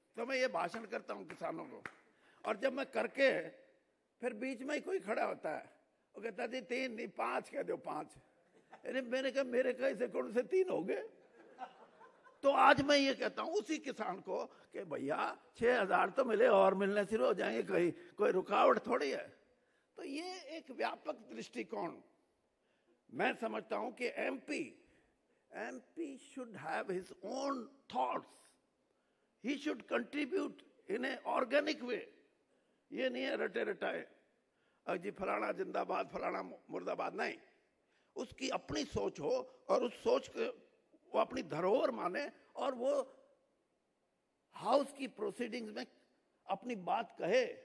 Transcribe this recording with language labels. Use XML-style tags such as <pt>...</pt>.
<hi>तो मैं ये भाषण करता हूं किसानों को, और जब मैं करके फिर बीच में ही कोई खड़ा होता है, वो कहता जी 3 नहीं 5 कह दो, 5। अरे मैंने कहा मेरे कैसे कौन से 3 हो गए? तो आज मैं ये कहता हूं उसी किसान को कि भैया 6,000 तो मिले और मिलने शुरू हो जाएंगे, कहीं कोई रुकावट थोड़ी है। तो ये एक व्यापक दृष्टिकोण मैं समझता हूं कि</hi> <en>MP should have his own thoughts. He should contribute in an organic way.</en> <hi>ये नहीं है रटे रटाए जी फलाना जिंदाबाद फलाना मुर्दाबाद, नहीं। उसकी अपनी सोच हो और उस सोच को वो अपनी धरोहर माने और वो हाउस की प्रोसीडिंग्स में अपनी बात कहे।</hi>